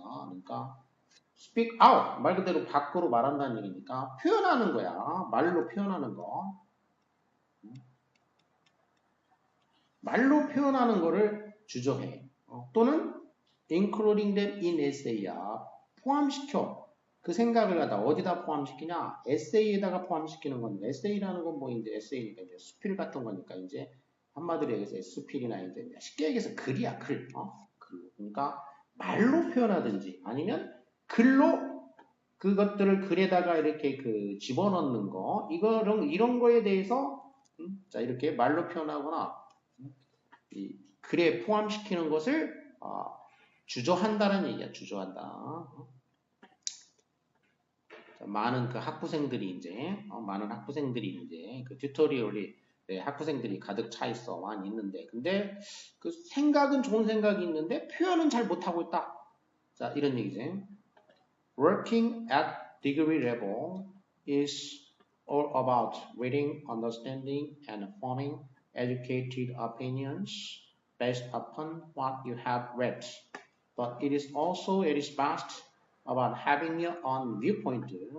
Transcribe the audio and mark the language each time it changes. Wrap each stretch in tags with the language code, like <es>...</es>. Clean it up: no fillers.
<ko>그러니까</ko> <en>speak out</en> <ko>말 그대로 밖으로 말한다는 얘기니까 표현하는 거야. 말로 표현하는 거. 말로 표현하는 거를 주저해. 또는</ko> <en>including them in essay</en> <ko>야. 포함시켜. 그 생각을 갖다 어디다 포함시키냐? 에세이에다가 포함시키는 건데, 에세이라는 건 뭐 이제 에세이니까 이제 수필 같은 거니까 이제 한마디로 얘기해서 수필이나 이제 쉽게 얘기해서 글이야, 글. 글. 그러니까 말로 표현하든지 아니면 글로 그것들을 글에다가 이렇게 그 집어넣는 거, 이런 거에 대해서 자 이렇게 말로 표현하거나 이 글에 포함시키는 것을 주저한다는 얘기야. 주저한다. 자, 많은 학부생들이 이제 그 튜토리얼이 학부생들이 가득 차 있어. 많이 있는데 근데 그 생각은 좋은 생각이 있는데 표현은 잘 못하고 있다. 자 이런 얘기지.</ko> <en>Working at degree level is all about reading, understanding, and forming educated opinions based upon what you have read. But it is also at its best about having your own viewpoint.</en>